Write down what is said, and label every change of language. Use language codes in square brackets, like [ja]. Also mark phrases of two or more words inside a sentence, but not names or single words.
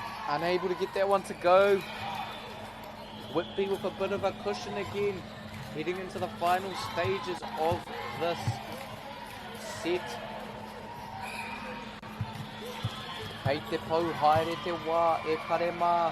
[en] unable to get that one to go. Whitby with a bit of a cushion again, heading into the final stages of this set. [mi] Kei te pau haere te wā e karema.